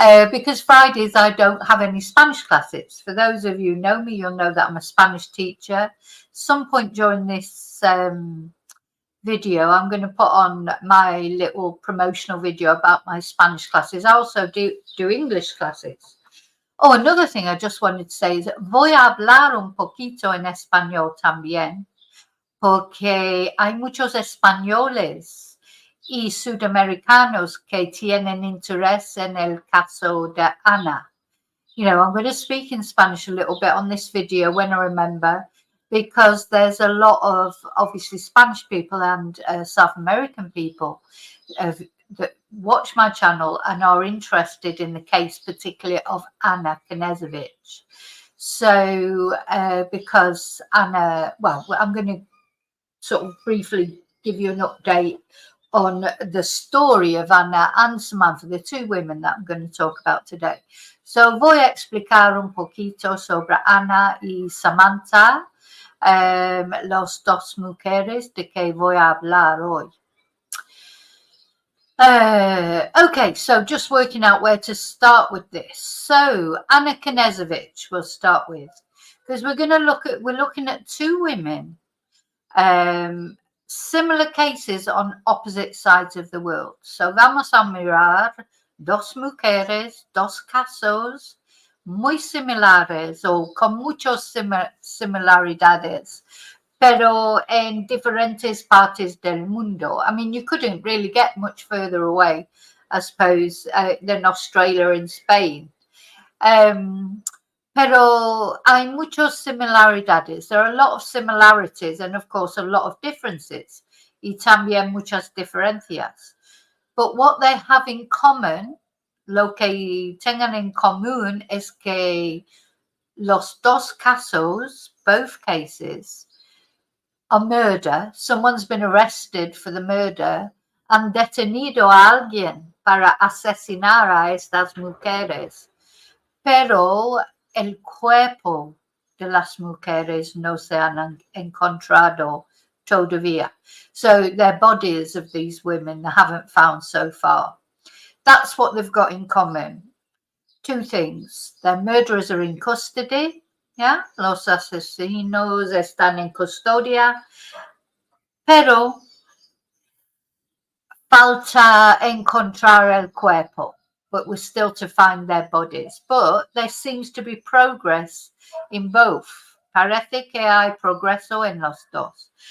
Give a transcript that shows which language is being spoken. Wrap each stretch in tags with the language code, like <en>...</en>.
<en>Because Fridays I don't have any Spanish classes. For those of you who know me, you'll know that I'm a Spanish teacher. Some point during this video, I'm going to put on my little promotional video about my Spanish classes. I also do English classes. Oh, another thing I just wanted to say is</en> <es>voy a hablar un poquito en español también, porque hay muchos españoles y sudamericanos que tienen interés en el caso de Ana.</es> <en>You know, I'm going to speak in Spanish a little bit on this video when I remember, because there's a lot of obviously Spanish people and South American people that watch my channel and are interested in the case, particularly of Ana Knezevic. So, because Ana, well, I'm going to sort of briefly give you an update on the story of Ana and Samantha, the two women that I'm going to talk about today.</en> <es>So voy a explicar un poquito sobre Ana y Samantha, las dos mujeres de que voy a hablar hoy.</es> <en>Okay, so just working out where to start with this. So Ana Knezevic we'll start with, because we're looking at two women, similar cases on opposite sides of the world.</en> <es>So vamos a mirar dos mujeres, dos casos muy similares o con muchas similaridades, pero en diferentes partes del mundo.</es> <en>I mean, you couldn't really get much further away, I suppose, than Australia and Spain.</en> <es>Pero hay muchas similaridades.</es> <en>There are a lot of similarities and, of course, a lot of differences.</en> <es>Y también muchas diferencias.</es> <en>But what they have in common,</en> <es>lo que tengan en común, es que los dos casos,</es> <en>both cases, are murder. Someone's been arrested for the murder and</en> <es>detenido a alguien para asesinar a estas mujeres. Pero el cuerpo de las mujeres no se han encontrado todavía.</es> <en>So their bodies of these women they haven't found so far. That's what they've got in common. Two things. Their murderers are in custody.</en> <es>Yeah, los asesinos están en custodia. Pero falta encontrar el cuerpo.</es> <en>But we're still to find their bodies. But there seems to be progress in both.</en> <es>Parece que hay progreso en los dos.</es>